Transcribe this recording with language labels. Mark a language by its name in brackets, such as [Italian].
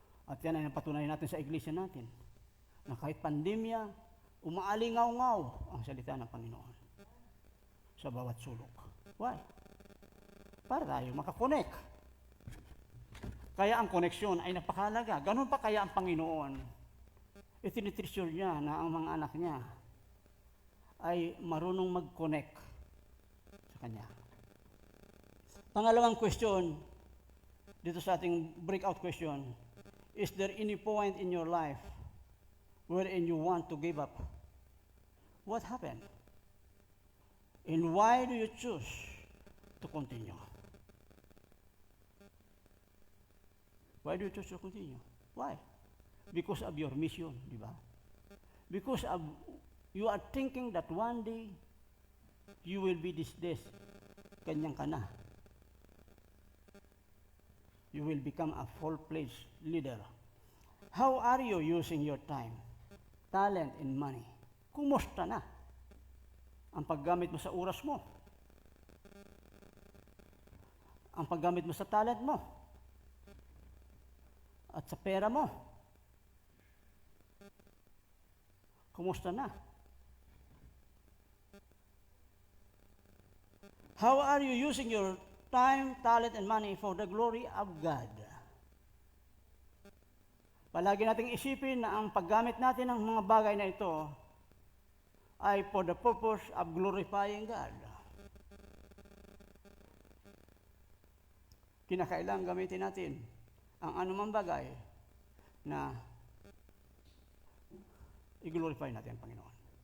[Filipino] At yan ay napatunayan natin sa iglesia natin, na kahit pandemya, umaalingaw-ngaw ang salita ng Panginoon sa bawat sulok. Why? Para tayo makakonek. Kaya ang koneksyon ay napakahalaga. Ganun pa kaya ang Panginoon, itinitreasure niya na ang mga anak niya ay marunong mag-connect sa Kanya. Pangalawang question, dito sa ating breakout question, [English] is there any point in your life wherein you want to give up? What happened? And why do you choose to continue? Why do you choose to continue? Why? Because of your mission, di ba? Because of you are thinking that one day you will be this, kanyang ka na. You will become a full-fledged leader. How are you using your time, talent, and money? [Filipino] Kumusta na ang paggamit mo sa oras mo? Ang paggamit mo sa talent mo? At sa pera mo? Kumusta na? [English] How are you using your time, talent, and money for the glory of God? [Filipino] Palagi nating isipin na ang paggamit natin ng mga bagay na ito ay [English] for the purpose of glorifying God. [Filipino] Kinakailangan gamitin natin ang anumang bagay na i-glorify natin ang Panginoon.